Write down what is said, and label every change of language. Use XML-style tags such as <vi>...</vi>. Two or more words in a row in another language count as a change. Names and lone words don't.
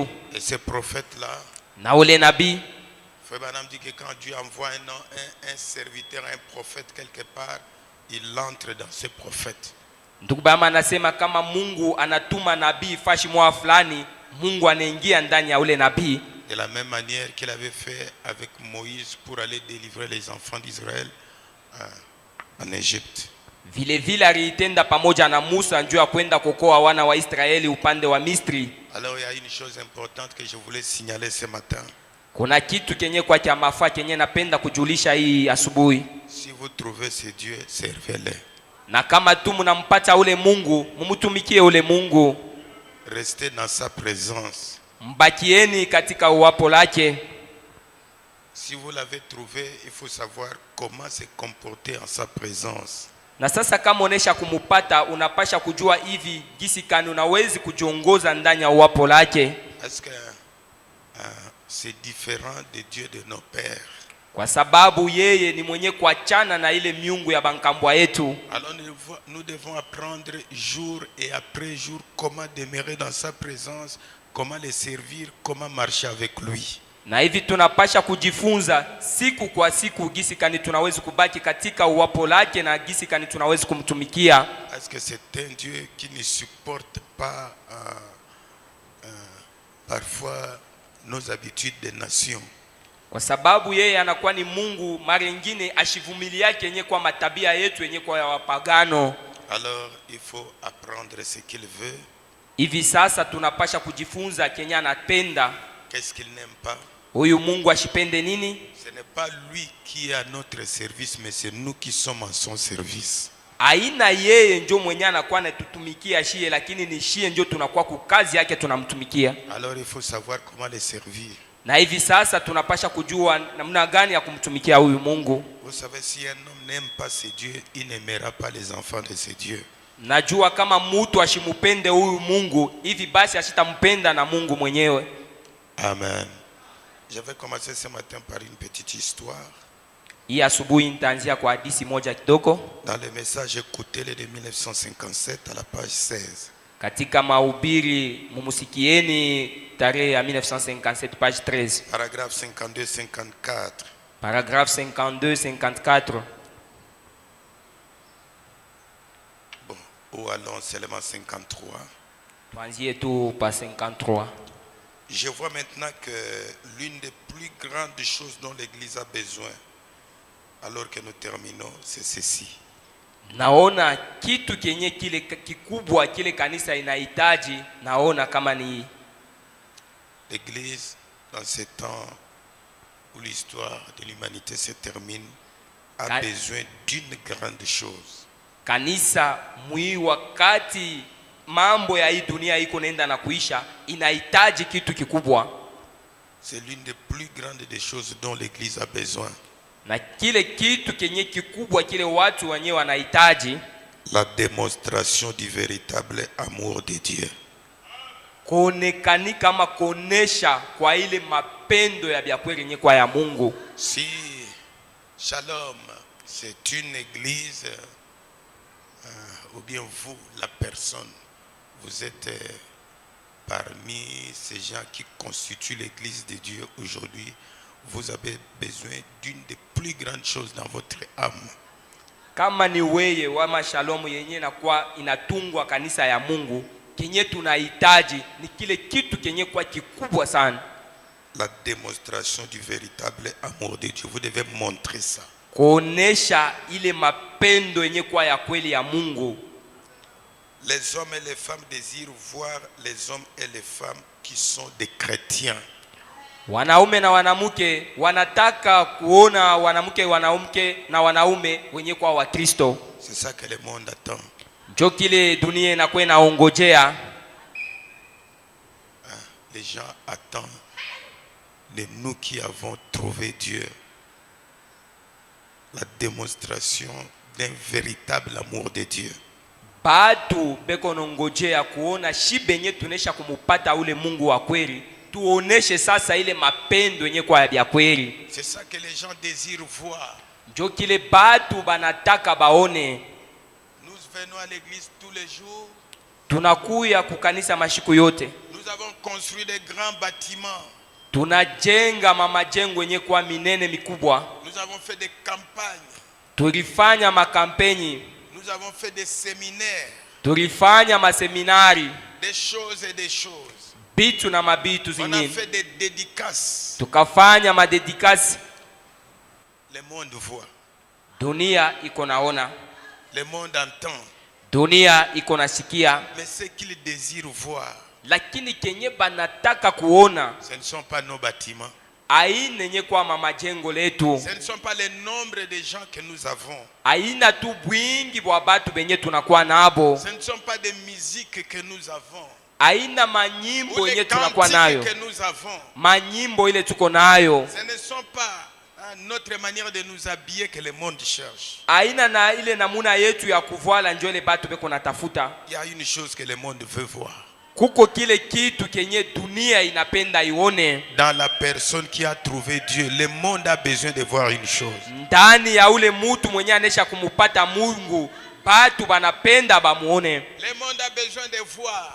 <fr>Et ce prophète-là,</fr> <sw>na ule nabii,</sw> <fr>Frère Branham dit que quand Dieu envoie un serviteur, un prophète quelque part, il entre dans ce prophète.</fr> <sw>Ndugu Bama anasema kama Mungu anatuma nabii fashi mwa fulani, Mungu anaingia ndani ya ule nabii.</sw> <fr>De la même manière qu'il avait fait avec Moïse pour aller délivrer les enfants d'Israël en Égypte.</fr> <sw>Vile vile aliitenda pamoja na Musa njoo kwenda kukoa wana wa Israeli upande wa Misri.</sw> <fr>Alors il y a une chose importante que je voulais signaler ce matin.</fr> <sw>Kuna kitu kenye kwa cha mafaa kenye napenda kujulisha hii asubuhi.</sw> <fr>Si vous trouvez ce Dieu, servez-le.</fr> <sw>Na kama tu mnampata ule Mungu, mumtumikie ule Mungu.</sw> <fr>Restez dans sa présence.</fr> <sw>Mbakieni katika uwapo lake.</sw> <fr>Si vous l'avez trouvé, il faut savoir comment se comporter en sa présence.</fr> <sw>Na sasa kama unesha kumupata, unapasha kujua hivi gisi kani unawezi kujiongoza ndani ya uwapo lake.</sw> <fr>Est-ce que c'est différent de Dieu de nos pères?</fr> <sw>Kwa sababu yeye ni mwenye kuachana na ile miungu ya bankambwa yetu.</sw> <fr>Alors nous devons apprendre jour et après jour comment demeurer dans sa présence, comment le servir, comment marcher avec lui.</fr> <sw>Na hivi tunapasha kujifunza siku kwa siku gisi kani tunawezi kubaki katika uwapo lake na gisi kani tunawezi kumtumikia.</sw> <fr>Est-ce que c'est un Dieu qui ne supporte pas parfois nos habitudes de nation?</fr> <sw>Kwa sababu yeye anakuwa ni Mungu mara nyingine ashivumilia yake yenye kwa matabia yetu yenye kwa wapagano.</sw> <fr>Alors il faut apprendre ce qu'il veut.</fr> <sw>Hivi sasa tunapasha kujifunza kenye anapenda.</sw> <fr>Qu'est-ce qu'il n'aime pas?</fr> <sw>Huyu Mungu ashipende nini?</sw> <fr>Ce n'est pas lui qui est à notre service, mais c'est nous qui sommes en son service.</fr> <sw>Aina yeye ndio mwenye anakuwa anatutumikia shie, lakini ni shie ndio tunakuwa kukazi yake tunamtumikia.</sw> <fr>Alors il faut savoir comment le servir.</fr> <sw>Na hivi sasa tunapasha kujua namna gani ya kumtumikia huyu Mungu.</sw> <fr>Vous savez, si un homme n'aime pas ce Dieu, il n'aimera pas les enfants de ce Dieu.</fr> <sw>Najua kama mtu ashimupende huyu Mungu, hivi basi ashitampenda na Mungu mwenyewe. Amen.</sw> <fr>Je vais commencer ce matin par une petite histoire.</fr> <sw>Hii asubuhi nitaanzia kwa hadithi moja kidogo.</sw> <fr>Dans le message écoutez-le de 1957 à la page 16.</fr> <sw>Katika mahubiri mumusikieni tarehe ya 1957 page 13.</sw> <fr>Paragraphe 52-54. Paragraphe 52-54. Bon, ou allons seulement 53.</fr> <sw>Tuanzie tu pa 53.</sw> <fr>Je vois maintenant que l'une des plus grandes choses dont l'Église a besoin, alors que nous terminons, c'est ceci.</fr> <sw>Naona kitu kenye kile kikubwa kile kanisa inahitaji, naona kama ni</sw> <fr>l'Église dans ces temps où l'histoire de l'humanité se termine a besoin d'une grande chose.</fr> <sw>Kanisa mwi wakati mambo ya hii dunia iko naenda na kuisha, inahitaji kitu kikubwa.</sw> <fr>C'est l'une des plus grandes des choses dont l'Église a besoin.</fr> <sw>Na kile kitu kenye kikubwa kile watu wenyewe wanahitaji,</sw> <fr>la démonstration du véritable amour de Dieu.</fr> <sw>Kuonekani kama kuonesha kwa ile mapendo ya kweli yenye kwa ya Mungu.</sw> <fr>Si Shalom, c'est une église, ou bien vous, la personne, vous êtes parmi ces gens qui constituent l'église de Dieu aujourd'hui, vous avez besoin d'une des plus grandes choses dans votre âme.</fr> <sw>Kama ni weye wa Shalom yenye na kwa inatungwa kanisa ya Mungu, kenye tunahitaji ni kile kitu kenye kwa kikubwa sana.</sw> <fr>La démonstration du véritable amour de Dieu. Vous devez montrer ça.</fr> <sw>Kuonesha ile mapendo yenye kwa ya kweli ya Mungu.</sw> <fr>Les hommes et les femmes désirent voir les hommes et les femmes qui sont des chrétiens.</fr> <sw>Wanaume na wanamke wanataka kuona wanamke na wanaume wenye kwa Wakristo.</sw> <fr>C'est ça que le monde attend.</fr> <sw>Ndio kile dunia inakuwa inaongojea.</sw> <fr>Les gens attendent de nous qui avons trouvé Dieu la démonstration d'un véritable amour de Dieu.</fr> <sw>Batu beko nongojea kuona shibenye tunesha kumupata ule Mungu wa kweli, tuoneshe sasa ile mapendo yenye kwa ya kweli.</sw> <fr>C'est ça que les gens désirent voir.</fr> <sw>Ndio kile batu banataka baone.</sw> <fr>Nous venons à l'église tous les jours.</fr> <sw>Tunakuya kukanisa mashiku yote.</sw> <fr>Nous avons construit des grands bâtiments.</fr> <sw>Tunajenga majengo yenye kwa minene mikubwa.</sw> <fr>Nous avons fait des campagnes.</fr> <sw>Tulifanya makampeni.</sw> <fr>Nous avons fait des séminaires.</fr> <sw>Tulifanya maseminari.</sw> <fr>Des choses et des choses.</fr> <sw>Bitu na mabitu zingine.</sw> <fr>On a fait des dédicaces.</fr> <sw>Tukafanya madedikasi.</sw> <fr>Le monde voit.</fr> <sw>Dunia iko naona.</sw> <fr>Le monde entend.</fr> <sw>Dunia iko nasikia.</sw> <fr>Mais ce qu'ils désirent voir,</fr> <sw>lakini kenye banataka kuona,</sw> <fr>ce ne sont pas nos bâtiments.</fr> <sw>Aina yenye kwa majengo letu.</sw> <fr>Ce ne sont pas les nombres de gens que nous avons.</fr> <sw>Aina tu bwingi bwa batu benye tunakuwa nabo.</sw> <fr>Ce ne sont pas des musiques que nous avons.</fr> <sw>Aina manyimbo yenye tunakuwa nayo.</sw> <fr>Que nous avons.</fr> <sw>Manyimbo ile tuko nayo.</sw> <fr>Ce ne sont pas notre manière de nous habiller que le monde cherche.</fr> <sw>Aina na ile namuna yetu ya kuvala ndio ile batu beko natafuta.</sw> <fr>Il y a une chose que le monde veut voir.</fr> <sw>Kuko kile kitu kenye dunia inapenda ione.</sw> <fr>Dans la personne qui a trouvé Dieu, le monde a besoin de voir une chose.</fr> <sw>Ndani ya ule mutu mwenye anesha kumupata Mungu, batu banapenda bamuone.</sw> <fr>Le monde a besoin de voir.</fr>